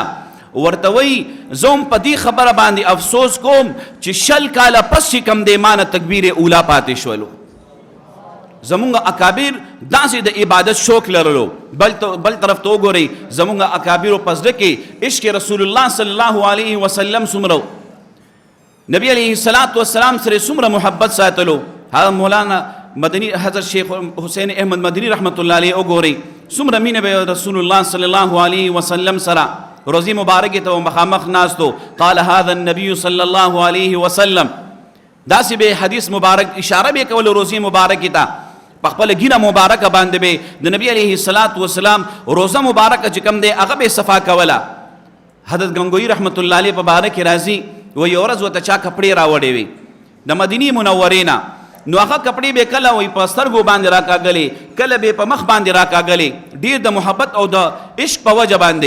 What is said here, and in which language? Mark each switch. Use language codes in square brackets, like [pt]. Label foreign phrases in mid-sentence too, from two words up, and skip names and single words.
[ps] ورته وایي زه هم په دې خبره باندې افسوس کوم چې 20 کاله پس چې کوم دی ما نه تکبیر اولا پاتې شولو. زمونږ اکابر داسې د عبادت شوق لرلو. بل طرف ته وګورئ زمونږ اکابرو په زړه کې عشق رسول الله [ar] صلی الله علیه وسلم [ps] څومره، نبی [ar] علیه السلام [ps] سره څومره محبت ساتلو. هغه مولانا مدنی حضرت شیخ حسین احمد مدنی [ar] رحمت الله علیه [ps] وګورئ څومره مینه به رسول الله [ar] صلی الله علیه وسلم [ps] سره. روزی مبارکې ته مخامخ ناستو، [ar] قال هذا النبي صلی الله علیه وسلم. [ps] داسې به حدیث مبارک اشاره به کول روزی مبارکې ته، په خپله ګینه مبارکه باندې به د نبی [ar] علیه السلام [ps] روزه مبارکه چې کوم دی هغه به صفا کوله. حضرت گنگوی [ar] رحمت الله علیه [ps] په باره کې راځي و یو ورځ ورته چا کپړې راوړې وي د مدینې منورې نه، نو هغه کپړې به کله وایي په سترګو باندې راکاږلې، کله به په مخ باندې راکاږلې، ډېر د محبت او د عشق په وجه باندې.